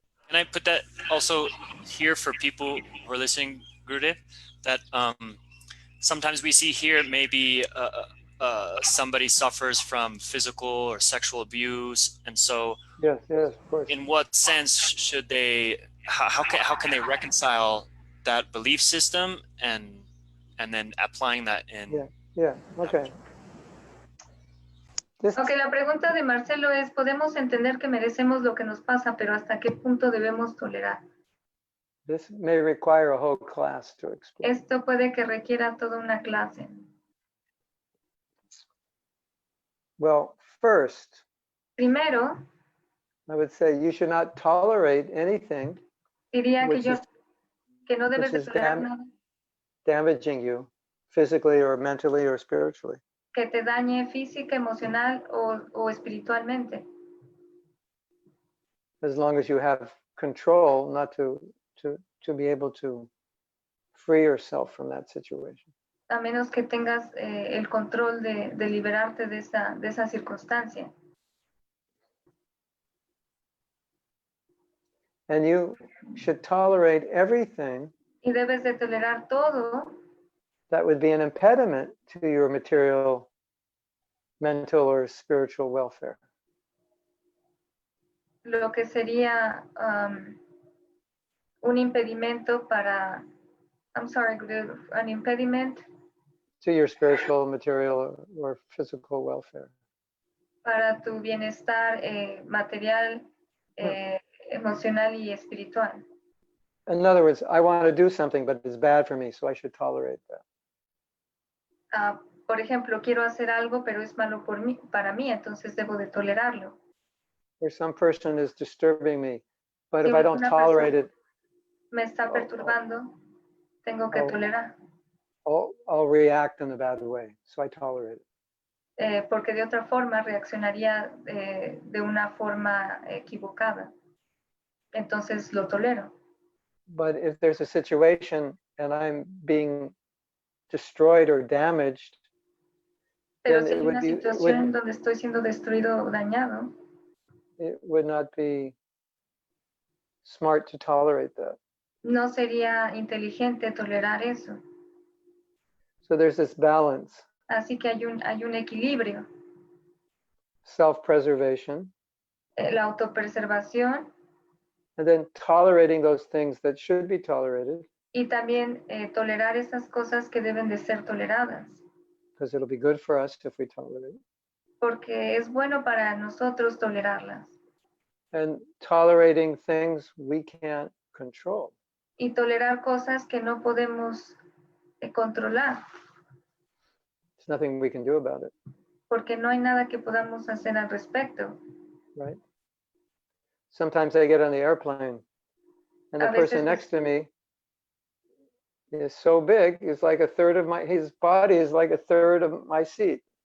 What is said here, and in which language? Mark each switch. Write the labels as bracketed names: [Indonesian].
[English] Can I put that also here for people who are listening, Gurudev, that sometimes we see here maybe somebody suffers from physical or sexual abuse, and so Yes, of course. in what sense should they, how can they reconcile that belief system and then applying that in Yeah, okay. This, [Spanish] Ok, la pregunta de Marcelo es, podemos entender que merecemos lo que nos pasa, pero ¿hasta qué punto debemos tolerar? [English] this may require a whole class to explain. [Spanish] Esto puede que requiera toda una clase. [English] Well, first, [Spanish] Primero, [English] I would say you should not tolerate anything [Spanish] diría [English] which is [Spanish] que no debes de [English] is [Spanish] tolerar nada [English] damaging you physically or mentally or spiritually. [Spanish] que te dañe física, emocional o espiritualmente. [English] As long as you have control not to be able to free yourself from that situation. [Spanish] A menos que tengas el control de liberarte de esa circunstancia. [English] And you should tolerate everything [Spanish] Y debes de tolerar todo [English] that would be an impediment to your material, mental, or spiritual welfare. [Spanish] lo que sería un impedimento para [English] I'm sorry, Guru, an impediment to your spiritual, material, or physical welfare. [Spanish] para tu bienestar material, emocional y espiritual. [English] In other words, I want to do something, but it's bad for me, so I should tolerate that. [Spanish] Por ejemplo, quiero hacer algo, pero es malo para mí, entonces debo de tolerarlo. [English] Or some person is disturbing me, but [Spanish] Si [English] if I don't [Spanish] una [English] tolerate it, [Spanish] me está perturbando, tengo que Oh. tolerar, [English] I'll react in a bad way, so I tolerate it. [Spanish] porque de otra forma reaccionaría de una forma equivocada. Entonces lo tolero. [English] But if there's a situation and I'm being destroyed or damaged, [Spanish] Pero [English] then [Spanish] si hay una situación donde estoy siendo destruido o dañado, [English] it would not be smart to tolerate that. [Spanish] no sería inteligente tolerar eso. [English] So there's this balance, [Spanish] Así que hay un equilibrio. [English] self-preservation, [Spanish] La autopreservación [English] and then tolerating those things that should be tolerated, [Spanish] y también tolerar esas cosas que deben de ser toleradas. [English] because it'll be good for us if we tolerate. [Spanish] Porque es bueno para nosotros tolerarlas. [English] And tolerating things we can't control. [Spanish] Y tolerar cosas que no podemos controlar. [English] There's nothing we can do about it. [Spanish] Porque no hay nada que podamos hacer al respecto. [English] Right? Sometimes I get on the airplane and the person next to me is so big, it's like his body is like a third of my seat.